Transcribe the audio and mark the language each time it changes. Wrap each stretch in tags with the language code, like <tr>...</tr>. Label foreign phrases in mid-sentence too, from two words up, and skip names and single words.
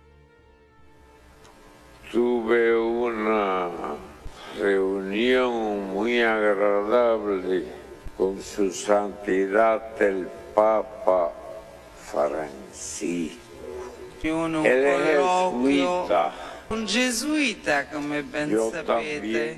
<es>Tuve una reunión muy muy agradable con su santidad el Papa Francisco.</es> <it>Uno</it> <es>Él es</es> <it>colloquio,</it> <es>jesuita.</es> <it>un gesuita, come ben Io sapete.</it> <es>también.</es>